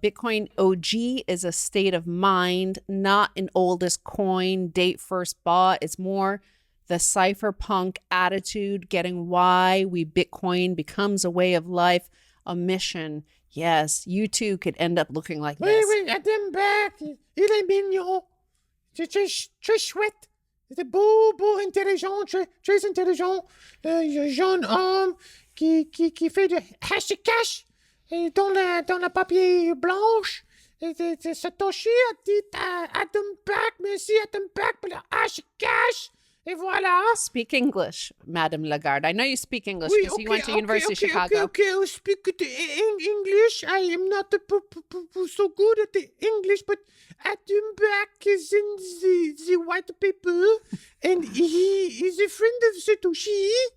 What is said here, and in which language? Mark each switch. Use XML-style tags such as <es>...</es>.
<en>Bitcoin OG is a state of mind, not an oldest coin, date first bought. It's more the cypherpunk attitude, getting why we Bitcoin becomes a way of life, a mission. Yes, you too could end up looking like this.</en> <fr>Oui, Adam Back, il est mignon. C'est très chouette. C'est beau, intelligent, très intelligent. Jeune homme qui fait de hashcash dans la papier blanche. Satoshi a dit à Adam Back, merci Adam Back pour le hashcash. Et voilà.</fr> <en>Speak English, Madame Lagarde. I know you speak English</en> <fr>Oui,</fr> <en>because you went to University of Chicago. Okay, I speak English. I am not so good at the English, but Adam Back is in the white paper, and he is a friend of Satoshi.</en>